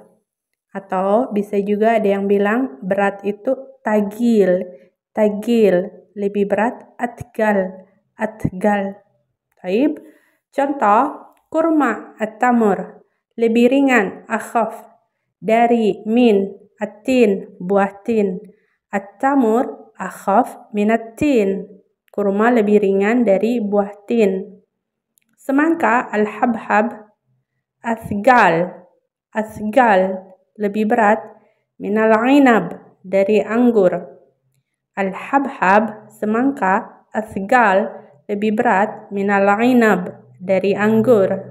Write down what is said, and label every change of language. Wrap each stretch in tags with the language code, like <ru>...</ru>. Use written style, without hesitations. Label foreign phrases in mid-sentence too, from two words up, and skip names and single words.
<id>Atau bisa juga ada yang bilang berat itu tagil. Tagil. Lebih berat, atgal. Atgal. Taib. Contoh, kurma, at-tamur. Lebih ringan, akhaf. Dari,</id> <ar>min, at-tin,</ar> <id>buah tin.</id> <ar>At-tamur, akhaf, min at-tin.</ar> <id>Kurma lebih ringan dari buah tin. Semangka, al-habhab, asgal. Asgal. Lebih berat,</id> <ar>minal inab,</ar> <id>dari anggur. Al-habhab, semangka, asgal, lebih berat,</id> <ar>minal inab,</ar> <id>dari anggur.</id>